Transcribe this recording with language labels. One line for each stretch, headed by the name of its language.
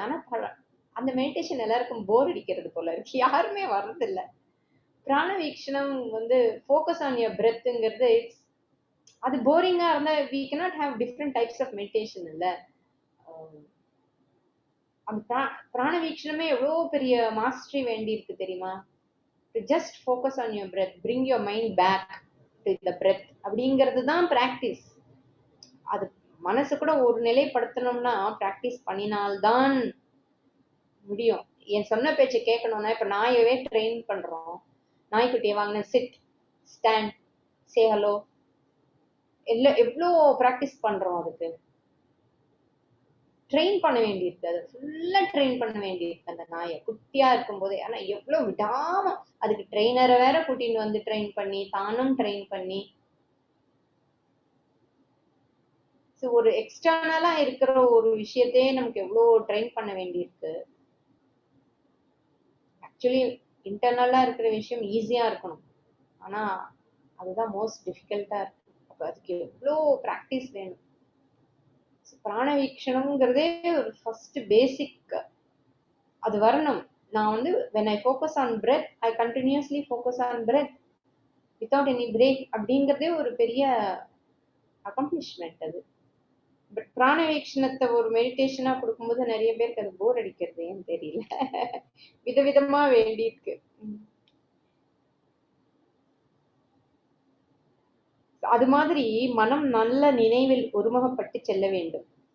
Tamil: ஆனா அந்த மெடிடேஷன் எல்லாருக்கும் போர் அடிக்கிறது போல இருக்கு, யாருமே வர்றதில்லை. பிராண வீக்ஷணம் வந்து
English: focus on your பிரெத்ங்கிறது
Tamil: அது போரிங்கா இருந்தா
English: we cannot have different types of meditation
Tamil: இல்ல. அந்த பிராண வீக்ஷணமே எவ்வளவு பெரிய மாஸ்டரி வேண்டி இருக்கு தெரியுமா?
English: To just focus on your breath, bring your mind back to the breath
Tamil: அப்படிங்கிறது தான் பிராக்டிஸ். அது மனசு கூட ஒரு நிலைப்படுத்தணும்னா பிராக்டிஸ் பண்ணினால்தான் முடியும். என் சொன்ன பேச்சை கேட்கணும்னா இப்ப நாயவே ட்ரெயின் பண்றோம். நாய்க்குட்டியை வாங்கின சிட், ஸ்டாண்ட், சே ஹலோ, எவ்வளோ பிராக்டிஸ் பண்றோம். அதுக்கு ட்ரெயின் பண்ண வேண்டியிருக்கு, அது ஃபுல்லா ட்ரெயின் பண்ண வேண்டியிருக்கு அந்த நாயை குட்டியா இருக்கும் போதே. ஆனா எவ்வளவு விடாம அதுக்கு ட்ரெயினரை வேற கூட்டிட்டு வந்து ட்ரெயின் பண்ணி தானும் ட்ரெயின் பண்ணி ஒரு எக்ஸ்டர்னலா இருக்கிற ஒரு விஷயத்தையே நமக்கு எவ்வளவு ட்ரெயின் பண்ண வேண்டியிருக்கு. ஆக்சுவலி இன்டர்னலா இருக்கிற விஷயம் ஈஸியா இருக்கணும், ஆனா அதுதான் மோஸ்ட் டிஃபிகல்ட்டா இருக்கு. அப்ப அதுக்கு எவ்வளோ பிராக்டிஸ் வேணும். பிராண வீக்ஷணம்ங்கிறதே ஒரு ஃபர்ஸ்ட் பேசிக் அது வரணும். நான் வந்து
English: when I focus on breath, I continuously focus on breath without any break
Tamil: அப்படிங்கிறதே ஒரு பெரிய அக்கம்ப்ளிஷ்மெண்ட் அது. பட் பிராண வீக்ஷணத்தை ஒரு மெடிடேஷனா கொடுக்கும்போது நிறைய பேருக்கு அது போர் அடிக்கிறது ஏன்னு தெரியல. விதவிதமா வேண்டி இருக்கு. அது மாதிரி மனம் நல்ல நினைவில் ஒருமுகப்பட்டு செல்ல வேண்டும்.